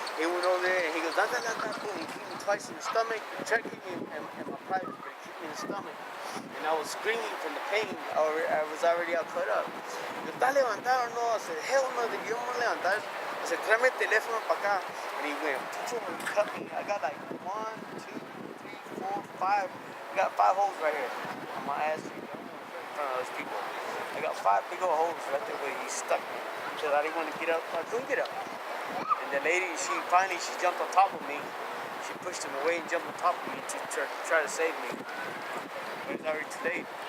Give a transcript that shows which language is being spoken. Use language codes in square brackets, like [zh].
[en] He went over there and he goes, boom, he kicked me twice in the stomach. He tried to kick me in my private, but he kicked me in the stomach. And I was screaming from the pain. I was already all cut up. He goes, [es] ¿estás levantado o no? [en] I said, hell no, [es] yo me voy a levantar. [en] I said, [es] tráeme el teléfono para acá. [en] And he went, and cut me. I got like 1, 2, 3, 4, 5. I got 5 holes right here on my ass cheek in front of those people. I got 5 big old holes right there where he stuck me. Because I didn't want to get up. I couldn't get up. And the lady, she jumped on top of me. She pushed him away and jumped on top of me to try to save me. But it's already too late.